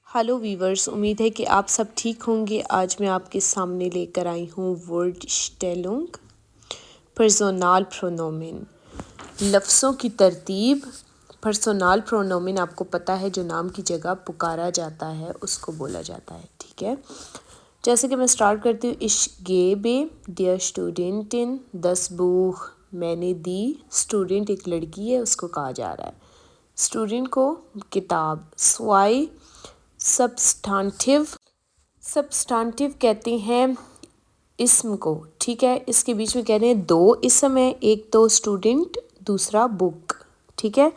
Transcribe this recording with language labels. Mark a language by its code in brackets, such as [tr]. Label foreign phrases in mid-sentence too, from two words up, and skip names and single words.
[ur] ہیلو ویورز، امید ہے کہ آپ سب ٹھیک ہوں گے۔ آج میں آپ کے سامنے لے کر آئی ہوں [de] Wortstellung Personal Pronomen, [ur] لفظوں کی ترتیب۔ [de] Personal Pronomen [ur] آپ کو پتہ ہے جو نام کی جگہ پکارا جاتا ہے اس کو بولا جاتا ہے، ٹھیک ہے۔ جیسے کہ میں سٹارٹ کرتی ہوں، [de] ich gebe der Studentin das Buch، [ur] میں نے دی، اسٹوڈنٹ ایک لڑکی ہے اس کو کہا جا رہا ہے، اسٹوڈنٹ کو کتاب۔ [de] zwei Substantive [ur] کہتے ہیں اسم کو، ٹھیک ہے۔ اس کے بیچ میں کہہ رہے ہیں دو اسم ہیں، ایک تو اسٹوڈنٹ دوسرا بک، ٹھیک ہے۔